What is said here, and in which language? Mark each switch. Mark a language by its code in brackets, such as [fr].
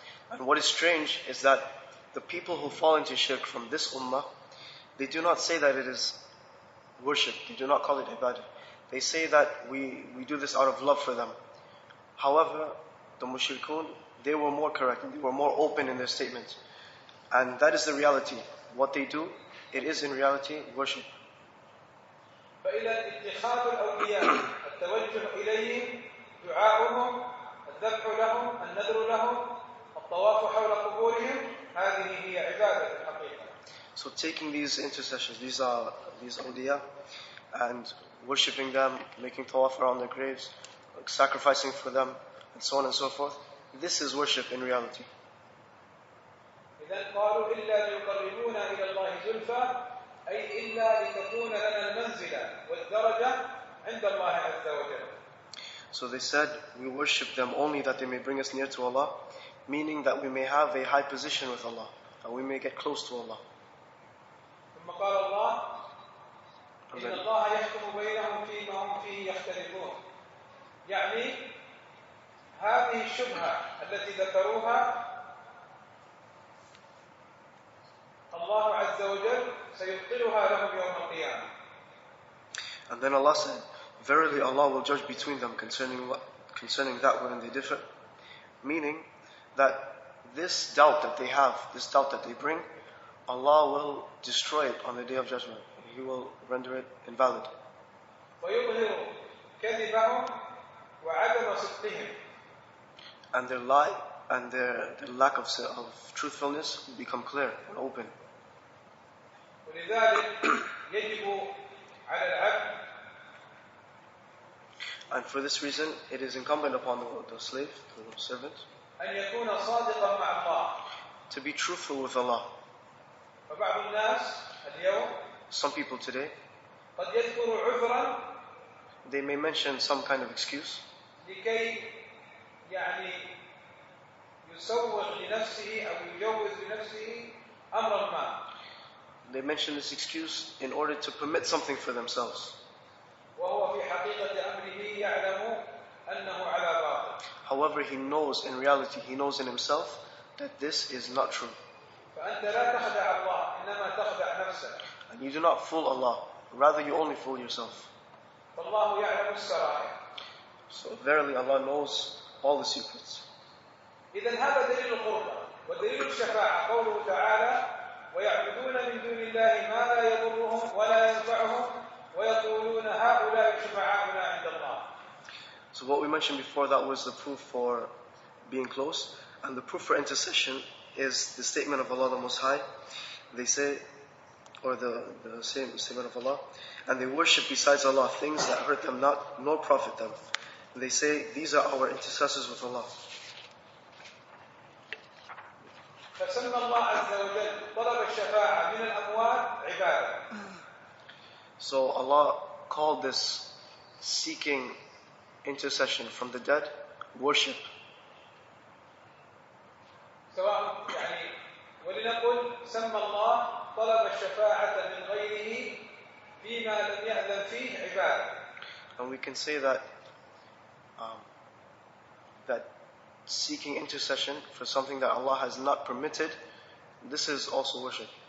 [en] And what is strange is that the people who fall into shirk from this ummah, they do not say that it is worship. They do not call it ibadah. They say that we do this out of love for them. However, the mushrikun, they were more correct and they were more open in their statements. And that is the reality. What they do, it is in reality worship. [ar] فإذا اتخاذ الأولياء التوجه إليهم دعاؤهم الذبح لهم النذر لهم الطواف حول قبورهم هذه هي عبادة الحقيقة. [en] So taking these intercessions, these awliya, and worshipping them, making tawaf around their graves, sacrificing for them, and so on and so forth, this is worship in reality. [ar] إذن قالوا إلا ليقربونا إلى الله زلفى أي إلا لتكون لنا المنزلة والدرجة عند الله عز وجل. [en] So they said, we worship them only that they may bring us near to Allah, meaning that we may have a high position with Allah, that we may get close to Allah. [ar] ثم قال الله إن الله يحكم بينهم فيما هم فيه يختلفون. يعني هذه الشبهة التي ذكروها الله عز وجل سيبطلها لهم يوم القيامة. [en] And then Allah said, verily Allah will judge between them concerning that wherein they differ. Meaning that this doubt that they have, this doubt that they bring, Allah will destroy it on the Day of Judgment. He will render it invalid. [ar] ويظهر كذبهم وعدم صدقهم. [en] And their lie and their lack of truthfulness will become clear and open. [ar] ولذلك يجب على العبد [en] And for this reason, it is incumbent upon the slave, the servant, [ar] أن يكون صادقا مع الله. [en] to be truthful with Allah. [ar] فبعض الناس اليوم [en] Some people today, [ar] قد يذكر عذرا [en] they may mention some kind of excuse [ar] لكي يعني يسوغ لنفسه أو يجوز لنفسه أمرا ما. [en] They mention this excuse in order to permit something for themselves. [ar] وهو في حقيقة أمره يعلم أنه على باطل. [en] However, he knows in reality, he knows in himself that this is not true. [ar] فأنت لا تخدع الله إنما تخدع نفسك. [en] And you do not fool Allah, rather you only fool yourself. [ar] فالله يعلم السرائر. [en] So verily Allah knows all the secrets. [ar] إذن هذا دليل القربة ودليل الشفاعة قوله تعالى ويعبدون من دون الله ما لا يضرهم ولا ينفعهم ويقولون هؤلاء شفعاؤنا عند الله. [en] So what we mentioned before, that was the proof for being close. And the proof for intercession is the statement of Allah the Most High. They say, or the same statement of Allah, and they worship besides Allah things that hurt them not, nor profit them. And they say, these are our intercessors with Allah. [ar] فسمى الله عز وجل طلب الشفاعة من الأموات عبادة. [en] So Allah called this seeking intercession from the dead worship. [ar] سواء يعني ولنقل سمى الله طلب الشفاعة من غيره فيما لم يأذن فيه عبادة. [en] And we can say that that seeking intercession for something that Allah has not permitted, this is also worship.